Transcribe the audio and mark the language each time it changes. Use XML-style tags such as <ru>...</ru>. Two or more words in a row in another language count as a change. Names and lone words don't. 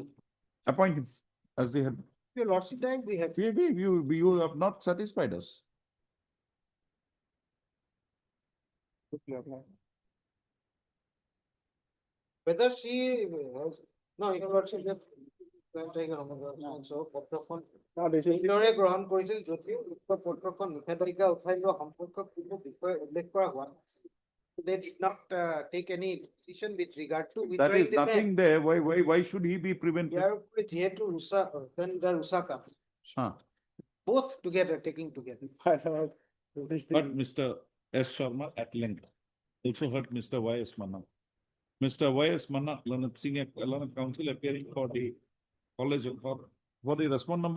<en>appoint him as the head. Your lordship, we have. You have not satisfied us. Whether she has, no, your lordship,</en> <as>পত্ৰখন এইদৰে গ্ৰহণ কৰিছিল যদিও উক্ত পত্ৰখন নিষেধাজ্ঞা উঠাই লোৱা সম্পৰ্কত কোনো বিষয় উল্লেখ কৰা হোৱা নাছিল।</as> <en>They did not take any decision with regard to That withdrawing is the nothing ban. there. Why should he be prevented?</en> <as>ইয়াৰ উপৰি যিহেতু ৰুচা,</as> <en>then the ৰুচা comes. Both together, taking together. But Mr. S. Sharma at length also heard Mr. Y.S. Manna. Mr. Y.S. Manna, Learned Senior Learned Counsel appearing for the college for the respond number?</en>